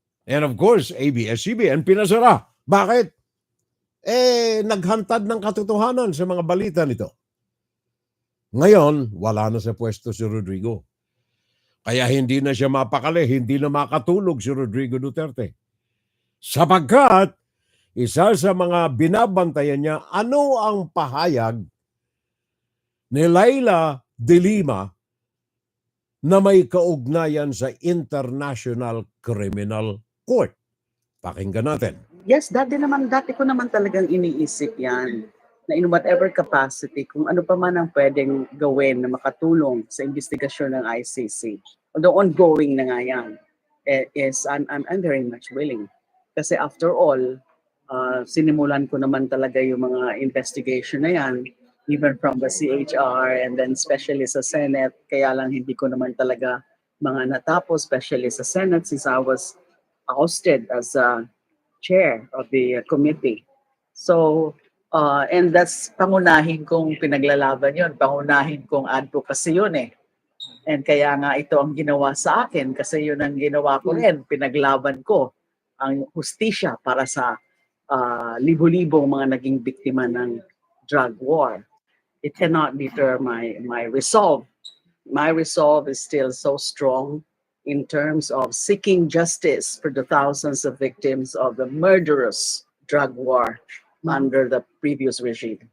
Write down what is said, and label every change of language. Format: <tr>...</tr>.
<en>And of course, ABS-CBN</en> <tl>pinasara. Bakit? Naghantad ng katotohanan sa mga balita nito. Ngayon, wala na sa pwesto si Rodrigo. Kaya hindi na siya mapakali, hindi na makatulog si Rodrigo Duterte. Sapagkat, isa sa mga binabantayan niya, ano ang pahayag ni Laila de Lima na may kaugnayan sa International Criminal Court. Pakinggan natin.</tl> <en>Yes,</en> <tl>dati ko naman talagang iniisip yan na</tl> <en>in whatever capacity,</en> <tl>kung ano pa man ang pwedeng gawin na makatulong sa investigasyon ng ICC.</tl> <en>Although ongoing</en> <tl>na nga yan,</tl> <en>I'm very much willing.</en> <tl>Kasi</tl> <en>after all,</en> <tl>sinimulan ko naman talaga yung mga investigation na yan,</tl> <en>even from the CHR and then especially</en> <tl>sa Senate. Kaya lang hindi ko naman talaga mga natapos, especially sa Senate</tl> <en>since I was ousted as chair of the committee. So, and that's</en> <tl>pangunahin kong pinaglalaban yun, pangunahin kong advocacy yun eh. And kaya nga ito ang ginawa sa akin kasi yun ang ginawa ko rin, pinaglaban ko ang hustisya para sa libo-libong mga naging biktima ng drug war.</tl> <en>It cannot deter my resolve. My resolve is still so strong in terms of seeking justice for the thousands of victims of the murderous drug war under the previous regime.</en>